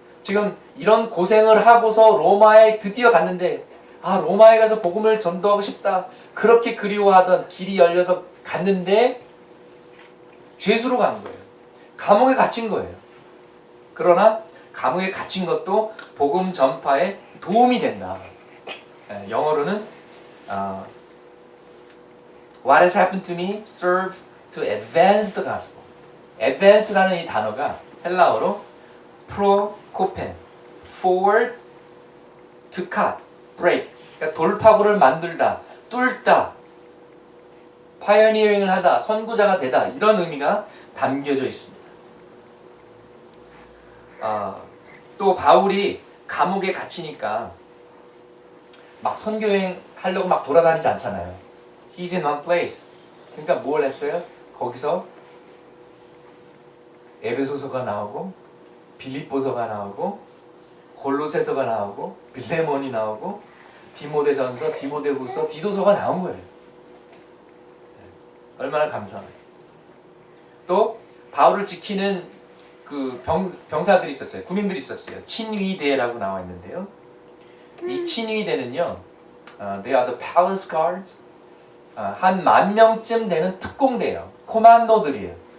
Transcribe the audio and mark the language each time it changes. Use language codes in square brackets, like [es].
[ko] 지금 이런 고생을 하고서 로마에 드디어 갔는데 로마에 가서 복음을 전도하고 싶다, 그렇게 그리워하던 길이 열려서 갔는데 죄수로 간 거예요. 감옥에 갇힌 거예요. 그러나 감옥에 갇힌 것도 복음 전파에 도움이 된다. 영어로는 [en] What has happened to me serve to advance the gospel. [ko] advance라는 이 단어가 헬라어로 prokopen, [en] forward, to cut, break, [ko] 그러니까 돌파구를 만들다, 뚫다, 파이어니어링을 하다, 선구자가 되다 이런 의미가 담겨져 있습니다. 또 바울이 감옥에 갇히니까 막 선교여행 하려고 막 돌아다니지 않잖아요. [en] He's in one place. [ko] 그러니까 뭘 했어요? 거기서 에베소서가 나오고 빌립보서가 나오고 골로새서가 나오고 빌레몬이 나오고 디모데전서, 디모데후서, 디도서가 나온 거예요. 얼마나 감사해요. 또 바울을 지키는 그 병사들이 있었어요. 군인들이 있었어요. 친위대라고 나와 있는데요. 이 친위대는요, [en] they are the palace guards. [ko] 한 10,000명쯤 되는 특공대예요. 코만도들이에요.